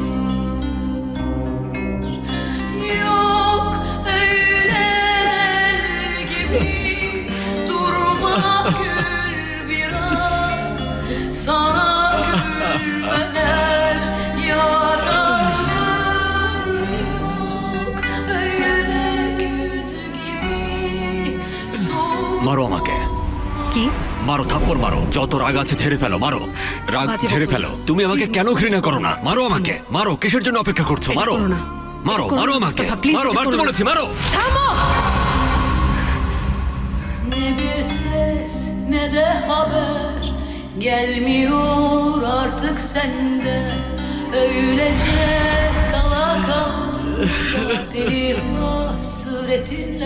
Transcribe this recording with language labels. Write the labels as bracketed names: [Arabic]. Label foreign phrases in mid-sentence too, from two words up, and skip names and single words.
[Turkish] Yok öyle el gibi, durma gül biraz, sana gülmeler yaraşır. Yok öyle güz gibi, soğuk [Bangla] মারো আমাকে, কি মারো, থাপ্পড় মারো, যত রাগ আছে ঝেড়ে ফেলো, মারো, রাগ বাজে ঝেড়ে বকো। ফেলো। তুমি আমাকে কেন ঘৃণা করো না? মারো আমাকে, মারো, কিসের জন্য অপেক্ষা করছো? এটা মারো, করো না। মারো, এটা করো মারো না, আমাকে, মুস্তাফা, please, মারো, এটা মারতে করো না। বলেছি, মারো। থামো। [Turkish] Ne bir ses ne de haber gelmiyor artık senden. Öylece kala kaldı deli hasretinle.